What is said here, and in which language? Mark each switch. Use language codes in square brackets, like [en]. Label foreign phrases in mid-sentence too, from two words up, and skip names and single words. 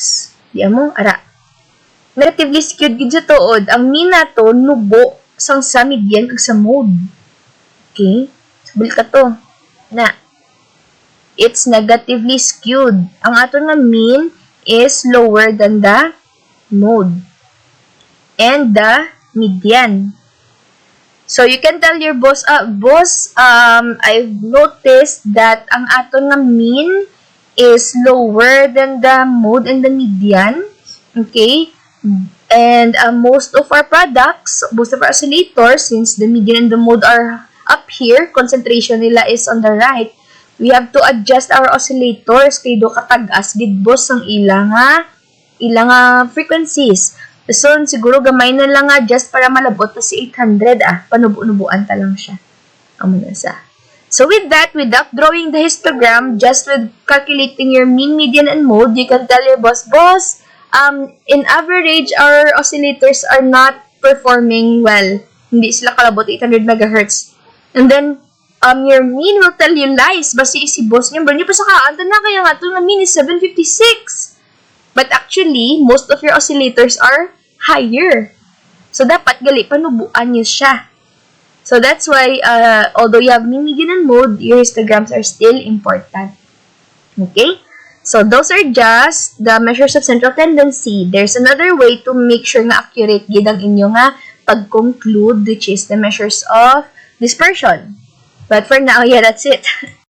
[hil] Di mo, ara. [en] Negatively skewed [hil] gid sa tuod. Ang mean nato nubo sang sa median ug sa mode. Okay? So, balik ka to. Na. [en] It's negatively skewed. [hil] Ang aton nga [en] mean is lower than the mode. And the median. So, you can tell your boss, boss, I've noticed that [hil] ang aton nga [en] mean is lower than the mode and the median. Okay? And most of our products, most of our oscillators, since the median and the mode are up here, concentration nila is on the right, we have to adjust our oscillators [hil] kay do katag-as gid boss ang ilang [en] frequencies. [hil] So, siguro gamay na lang adjust para malabot na si 800 panubo-nubuan ta lang siya. Amo na sa. [en] So, with that, without drawing the histogram, just with calculating your mean, median, and mode, you can tell your boss, in average, our oscillators are not performing well. [hil] Hindi sila kalabot 800 megahertz. [en] And then, your mean will tell you lies. [hil] Basi si boss niya, bro niya pa sa kaanta na kaya nga ito na mean is 756. [en] But actually, most of your oscillators are higher. So, [hil] dapat gali panubuan niyo siya. [en] So, that's why, although you have mean, median, and mode, your histograms are still important. Okay? So, those are just the measures of central tendency. There's another way to make sure [hil] na accurate gid ang inyo nga pag-conclude, [en] which is the measures of dispersion. But for now, yeah, that's it.